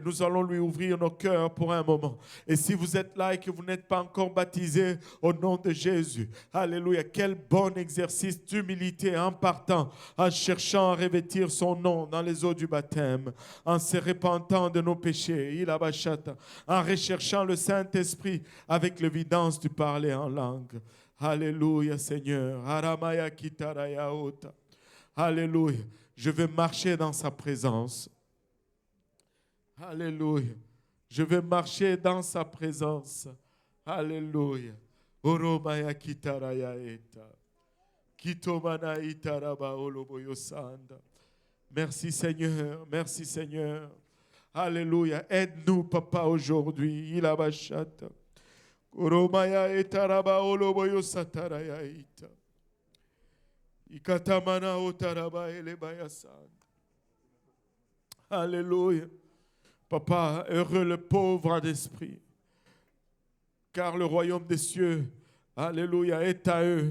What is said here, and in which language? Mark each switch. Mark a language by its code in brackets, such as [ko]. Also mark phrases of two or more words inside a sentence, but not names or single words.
[fr] Nous allons lui ouvrir nos cœurs pour un moment. Et si vous êtes là et que vous n'êtes pas encore baptisé au nom de Jésus, alléluia, quel bon exercice d'humilité en partant, en cherchant à revêtir son nom dans les eaux du baptême, en se repentant de nos péchés, en recherchant le Saint-Esprit avec l'évidence du parler en langue. Alléluia, Seigneur. Aramaya kitaraya ota. Alléluia. Je vais marcher dans sa présence. Alléluia. Je vais marcher dans sa présence. Alléluia. Oromaya kitaraya eta. Kitomana itaraba oloboyosanda. Merci Seigneur. Merci Seigneur. Alléluia. Aide-nous, Papa, aujourd'hui. Ilabashata. Oromaya itaraba oloboyosataraya eta. Alléluia. Papa, heureux le pauvre d'esprit, car le royaume des cieux, alléluia, est à eux.